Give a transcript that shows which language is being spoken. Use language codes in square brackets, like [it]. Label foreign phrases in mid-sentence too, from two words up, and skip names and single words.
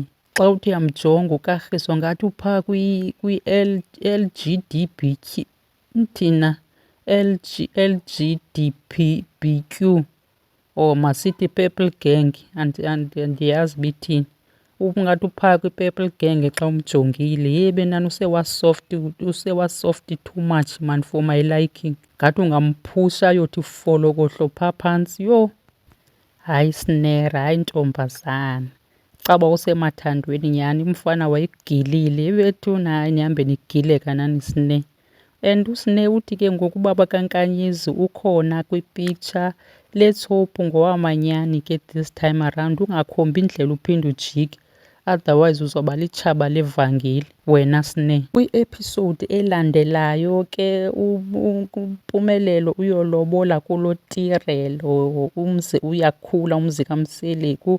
[xh] Xa uthi uyamjonga uKagiso ngathi uphaa kwi-LGBTQ thina LGBTQ or masithi Purple Gang andiyazi bithini. Ungathi uphaa kwi-Purple Gang xa umjongile yebe nani usewasoft [en] too much man for my liking. [xh] Ngathi ungamphusha ayothi folokohlo phaa phantsi. Yho, hayi Snare, hayi ntombazana. Caba usemathandweni nyhani, umfana wayegilile ebethuna hayi nihambe nigileka nani Snare. And uSnare uthi ke ngoku ubaba kaNkanyezi ukhona kwipicture. [en] Let's hope [xh] ngowamanyani ke [en] this time around, [xh] ungakhombi indlela uphinde ujike, otherwise uzoba litshaba levangeli wena Snare. Kwi-episode elandelayo ke uMpumelelo uyolobola kulo Tirelo, umzi uyakhula umzi kaMseleku.